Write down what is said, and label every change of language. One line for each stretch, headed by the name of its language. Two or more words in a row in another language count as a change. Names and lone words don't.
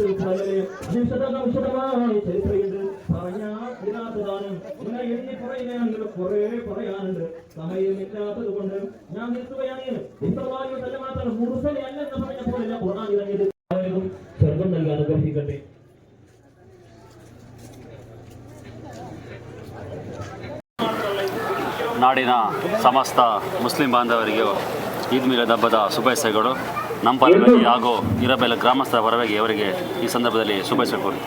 Malayalam: വിശദമായ ചരിത്രമുണ്ട്, പറയാത്തതാണ്. ഇങ്ങനെ എണ്ണി പറയുകയാണെങ്കിൽ കുറെ പറയാനുണ്ട്, സമയമില്ലാത്തത് കൊണ്ട് ഞാൻ നിർത്തുകയാണ്. മാത്രം മുർസലല്ലെന്ന് പറഞ്ഞപ്പോൾ ഖുർആൻ ഇറങ്ങിയത്. അവരും സ്വർഗം നൽകി അനുഗ്രഹിക്കട്ടെ.
Kannada: ನಾಡಿನ ಸಮಸ್ತ ಮುಸ್ಲಿಂ ಬಾಂಧವರಿಗೂ ಈದ್ ಮಿಲಾದ್ ಹಬ್ಬದ ಶುಭಾಶಯಗಳು. ನಮ್ಮ ಪರವಾಗಿ ಹಾಗೂ ಇರಬೆಲ ಗ್ರಾಮಸ್ಥರ ಪರವಾಗಿ ಅವರಿಗೆ ಈ ಸಂದರ್ಭದಲ್ಲಿ ಶುಭಾಶಯ ಕೋರುತ್ತೀನಿ.